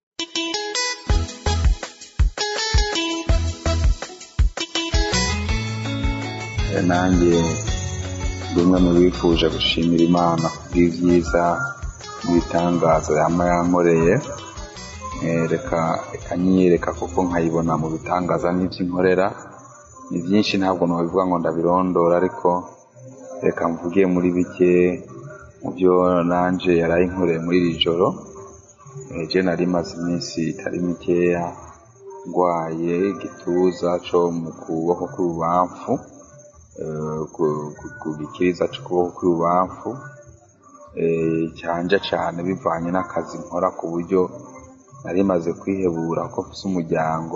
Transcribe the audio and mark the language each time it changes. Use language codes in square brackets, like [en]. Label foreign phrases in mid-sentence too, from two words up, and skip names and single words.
[rn] Nanjye bimwe mu bifuje gushimira Imana kubw'ibyiza n'ibitangaza yankoreye. Reka nyiyereka kuko nkayibona mu bitangaza n'iby'inkorera ni byinshi, ntabwo nabivuga ngo ndabirondora, ariko reka mvuge muri bike mu byo nanje yarayinkoreye muri iri joro. Je nari maze iminsi itari mikeya ndwaye igituza cyo mu kuboko kw'ububamfu, ku gikiriza cy'ukuboko kw'ububamfu, cyanja cyane bivanye n'akazi nkora, ku buryo nari maze kwihebura ko mfise umuryango.